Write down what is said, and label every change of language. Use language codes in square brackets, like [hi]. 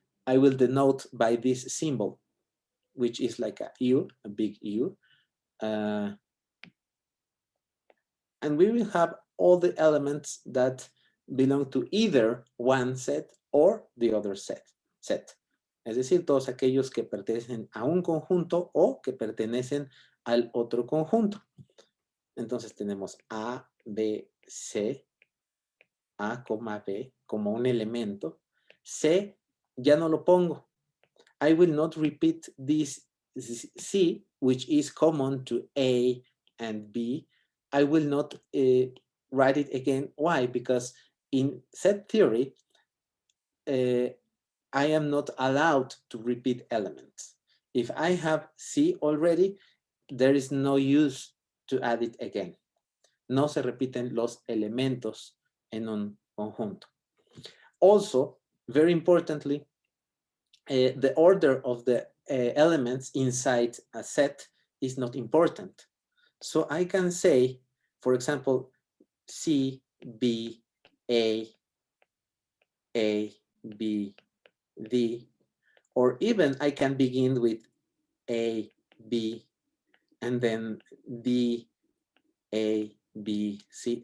[en] I will denote by this symbol, which is like a U, a big U. And we will have all the elements that belong to either one set or the other set. [es] Es decir, todos aquellos que pertenecen a un conjunto o que pertenecen al otro conjunto. Entonces tenemos A, B, C, A, B como un elemento. C ya no lo pongo. [en] I will not repeat this C, which is common to A and B. I will not write it again. Why? Because in set theory, I am not allowed to repeat elements. If I have C already, there is no use to add it again. [es] No se repiten los elementos en un conjunto. [en] Also, very importantly, the order of the elements inside a set is not important. So I can say, for example, C, B, A, B, D, or even I can begin with A, B, and then D, A, B, C.